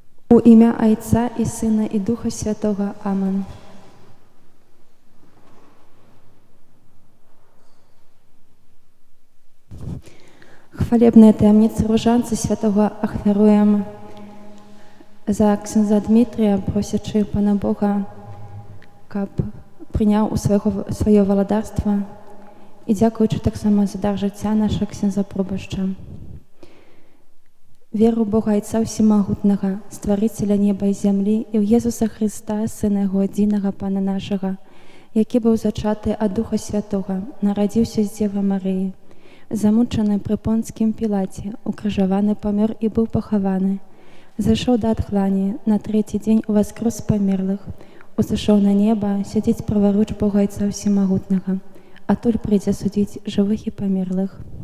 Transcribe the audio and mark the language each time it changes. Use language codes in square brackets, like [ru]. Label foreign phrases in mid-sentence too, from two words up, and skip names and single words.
[uk] У ім'я Отця і Сина і Духа Святого. [be] Амен. Хвалебные таямницы [pl] Różańcy Świętego [be] ахвяруем за ксяндза Дмитрия, просячы Пана Бога, каб прыняў у сваё валадарства і дзякуючы таксама за дар жыцця наша ксяндза Пробашча. Веру Бога Отца Всемагутнага, Стварыцеля неба і зямлі, і ў Езуса Христа, Сына Яго адзінага Пана нашага, які быў зачаты ад Духа Святога, нарадзіўся з Дзевы Марыі, замучаны пры Понцкім Пілаце, укрыжаваны памёр і быў пахаваны, зайшоў да адхлані, на трэці дзень уваскрос з памерлых, узышоў на неба, сядзіць праваруч Бога Отца Всемагутнага, адтуль прыйдзе судзіць жывых і памерлых.